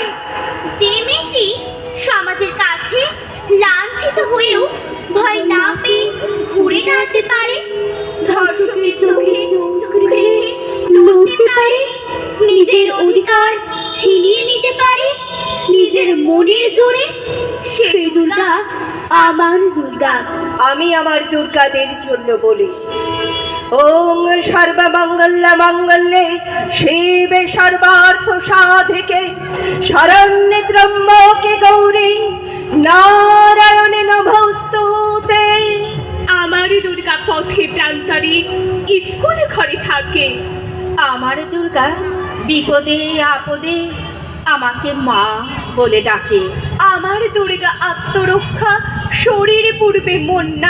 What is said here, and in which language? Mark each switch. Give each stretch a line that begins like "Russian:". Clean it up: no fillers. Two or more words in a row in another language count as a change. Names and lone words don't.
Bangla: যে মেয়েটি সমাজের কাছে লাঞ্ছিত হয়েও ভয় না পেয়ে ঘুরে দাঁড়াতে পারে, ধর্ষকের চোখে চোখ রেখে লড়তে পারে, নিজের অধিকার ছিনিয়ে নিতে পারে নিজের মনের জোরে, সেই দুর্গা আমার দুর্গা। আমি আমার দুর্গাদের জন্য বলি,
Sanskrit: ওং সর্বমঙ্গল মঙ্গলে শিবে সর্বার্থ সাধিকে শরণ্যে ত্র্যম্বকে গৌরী নারায়ণে নমস্তুতে।
Bangla: আমার দুর্গা পথে প্রান্তরে স্কুলে ঘরে থাকে, আমার দুর্গা বিপদে আপদে আমাকে মা বলে ডাকে। আমার দুর্গা আত্মরক্ষা, শরীর পূর্বে মন না।